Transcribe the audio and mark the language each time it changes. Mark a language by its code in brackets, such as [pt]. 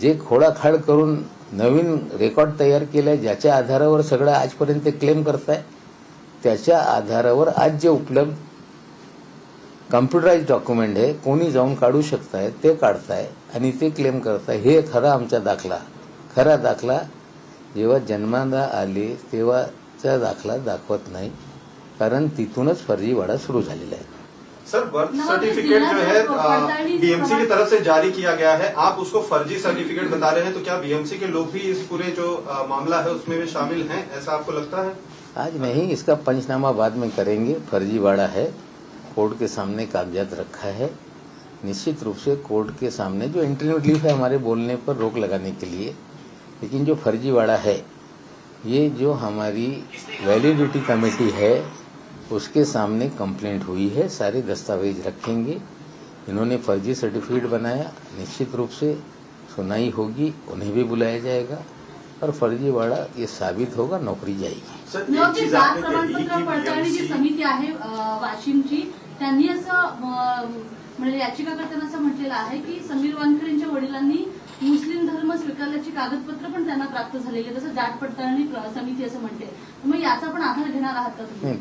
[mr] जे खोडाखाड करून नवीन रेकॉर्ड तयार केलाय, ज्याच्या आधारावर सगळं आजपर्यंत क्लेम करताय, त्याच्या आधारावर आज जे उपलब्ध कम्प्युटराइज डॉक्युमेंट आहे कोणी जाऊन काढू शकताय ते काढताय आणि ते क्लेम करताय। हे खरा आमचा दाखला खरा दाखला जेव्हा जन्माला आले तेव्हाचा दाखला दाखवत नाही, कारण तिथूनच फर्जीवाडा सुरू झालेला आहे. [hi] सर, बर्थ सर्टिफिकेट जो है बीएमसी की तरफ से जारी किया गया है, आप उसको फर्जी सर्टिफिकेट बता रहे हैं, तो क्या बीएमसी के लोग भी इस पूरे जो मामला है उसमें भी शामिल हैं, ऐसा आपको लगता है? आज नहीं, इसका पंचनामा बाद में करेंगे. फर्जीवाड़ा है, कोर्ट के सामने कागजात रखा है. निश्चित रूप से कोर्ट के सामने जो इंटरव्यू लीव है हमारे बोलने पर रोक लगाने के लिए, लेकिन जो फर्जीवाड़ा है ये जो हमारी वैलिडिटी कमेटी है उसके सामने कंप्लेंट हुई है. सारे दस्तावेज रखेंगे. इन्होंने फर्जी सर्टिफिकेट बनाया, निश्चित रूप से सुनाई होगी, उन्हें भी बुलाया जाएगा और फर्जीवाड़ा ये साबित होगा, नौकरी जाएगी. [mr] जात प्रमाणपत्र पडताळणी जी समिती आहे वाशिमची, त्यांनी असं म्हणजे याचिकाकर्त्यांना असं म्हटलेलं आहे की समीर वानखेडे यांच्या वडिलांनी मुस्लिम धर्म स्वीकारल्याची कागदपत्र पण त्यांना प्राप्त झालेली, तसं जात पडताळणी समिती असं म्हणते. मग याचा पण आधार घेणार आहात का तुम्ही?